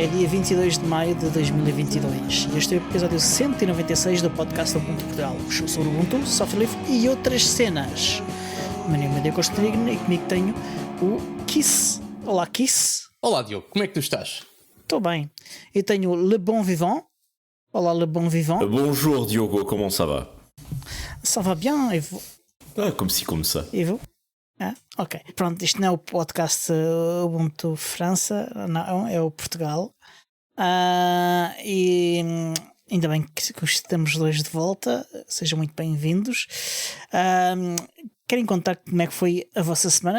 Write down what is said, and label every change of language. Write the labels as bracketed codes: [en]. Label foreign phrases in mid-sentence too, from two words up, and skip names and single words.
[pt] 22 de maio de 2022 e este é o episódio 196 do podcast Ubuntu Portugal. Eu sou o Ubuntu, Software Livre e outras cenas. Meu nome é Diogo Costagrino e comigo tenho o Kiss. Olá, Kiss. Olá, Diogo, como é que tu estás? Estou bem. E tenho o Le Bon Vivant. Olá, Le Bon Vivant. [fr] Bonjour Diogo, comment ça va? Ça va bien, et vous? Comme ci, comme ça. E vous? Ah, ok. [pt] Pronto, isto não é o podcast Ubuntu França, não, é o Portugal. E ainda bem que estamos dois de volta. Sejam muito bem-vindos. Querem contar como é que foi a vossa semana?